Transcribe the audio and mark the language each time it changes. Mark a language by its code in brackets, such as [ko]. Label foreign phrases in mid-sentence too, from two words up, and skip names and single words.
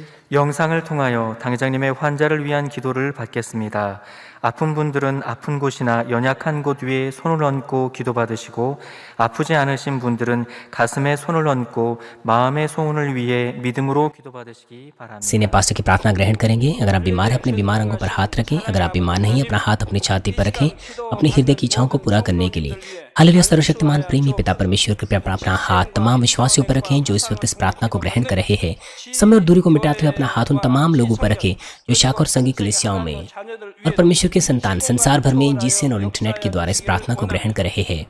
[ko] 영상을 통하여 당회장님의 환자를 위한 기도를 받겠습니다. 아픈 분들은 아픈 곳이나 연약한 곳 위에 손을 얹고 기도받으시고 아프지 않으신 분들은 가슴에 손을 얹고 마음의 소원을 위해 믿음으로 기도받으시기 바랍니다. [en] senior pastor [hi] की प्रार्थना ग्रहण करेंगे। अगर आप बीमार हैं, अपने बीमार अंगों पर हाथ रखें। अगर आप बीमार नहीं हैं, अपना हाथ अपनी छाती पर रखें, अपने हृदय की इच्छाओं को पूरा करने के लिए। हालेलुया। सर्वशक्तिमान प्रेमी पिता परमेश्वर, कृपया अपना हाथ तमाम विश्वासियों पर रखें जो इस वक्त इस प्रार्थना को ग्रहण कर रहे हैं। समय और दूरी को मिटाते हुए अपना हाथ उन तमाम लोगों पर रखें जो शाखा और संघी कलीसियाओं में और परमेश्वर परमेश्वर के संतान संसार भर में जीसीएन और इंटरनेट के द्वारा इस प्रार्थना को ग्रहण कर रहे हैं।